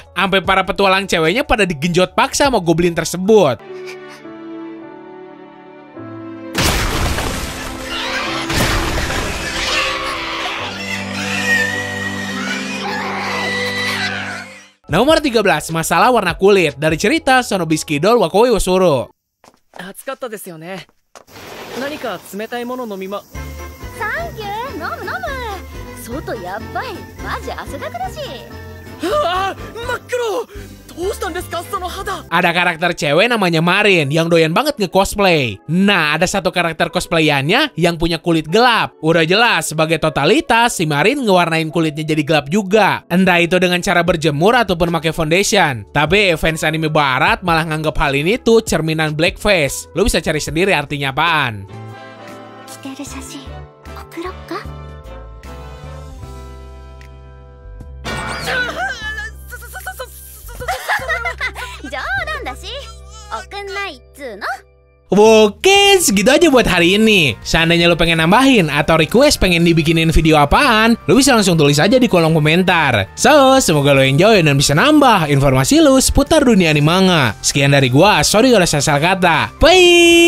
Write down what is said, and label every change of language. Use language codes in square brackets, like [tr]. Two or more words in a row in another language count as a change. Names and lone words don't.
[id] Sampai para petualang ceweknya pada digenjot paksa sama goblin tersebut. Nomor 13, masalah warna kulit dari cerita Sonobisky Doll Wakoi Wosuru. [ja] 暑かったですよね。何か冷たいもの飲みま。サンキュー、飲む飲む。外やっばい、マジ汗だくだし。真っ黒。どうしたんですかその肌。 [id] Ada karakter cewek namanya Marin yang doyan banget nge-cosplay. Nah, ada satu karakter cosplayannya yang punya kulit gelap. Udah jelas sebagai totalitas si Marin ngewarnain kulitnya jadi gelap juga. Entah itu dengan cara berjemur ataupun pakai foundation. Tapi fans anime barat malah nganggep hal ini tuh cerminan blackface. Lo bisa cari sendiri artinya apaan. [ja] 着てる写真、送ろっか? 冗談だし、送んないっつーの。 [id] Oke, segitu aja buat hari ini. Seandainya lo pengen nambahin atau request pengen dibikinin video apaan, lo bisa langsung tulis aja di kolom komentar. So, semoga lo enjoy dan bisa nambah informasi lo seputar dunia anime manga. Sekian dari gua, sorry kalau saya salah kata.